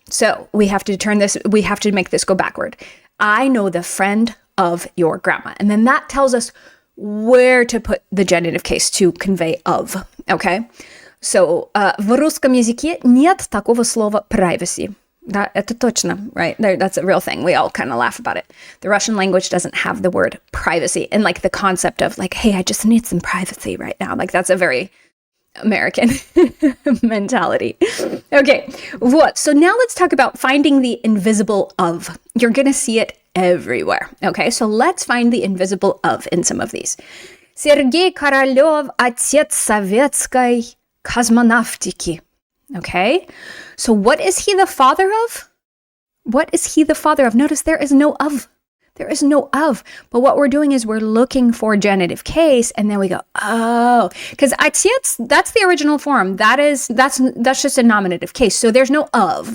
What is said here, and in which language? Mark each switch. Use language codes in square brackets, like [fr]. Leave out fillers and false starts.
[en] So we have to make this go backward. I know the friend of your grandma. And then that tells us where to put the genitive case to convey of, okay? [ru] So, в русском языке нет такого слова privacy. Да, это точно, [en] right? That's a real thing. We all kind of laugh about it. The Russian language doesn't have the word privacy and like the concept of like, hey, I just need some privacy right now. Like that's a very American mentality. Okay, what? So now let's talk about finding the invisible of. You're going to see it everywhere. Okay, so let's find the invisible of in some of these. [ru] Сергей Королёв, отец советской космонавтики. [en] Okay, so what is he the father of? What is he the father of? Notice there is no of. There is no of. But what we're doing is we're looking for genitive case, and then we go, oh, because отец, that's the original form. That's just a nominative case. So there's no of.